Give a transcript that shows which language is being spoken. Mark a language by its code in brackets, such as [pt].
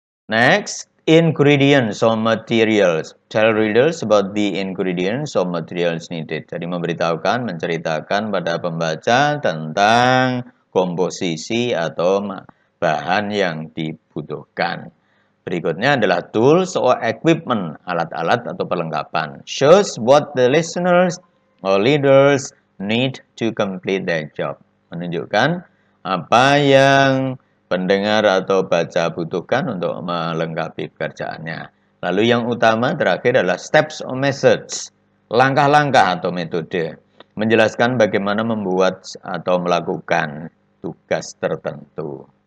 [en] Next, ingredients or materials. Tell readers about the ingredients or materials needed. [id] Jadi memberitahukan, menceritakan pada pembaca tentang komposisi atau bahan yang dibutuhkan. Berikutnya adalah tools or equipment, alat-alat atau perlengkapan. [en] Shows what the listeners or leaders need to complete their job. [id] Menunjukkan apa yang pendengar atau baca butuhkan untuk melengkapi pekerjaannya. Lalu yang utama terakhir adalah steps or methods, langkah-langkah atau metode. Menjelaskan bagaimana membuat atau melakukan tugas tertentu.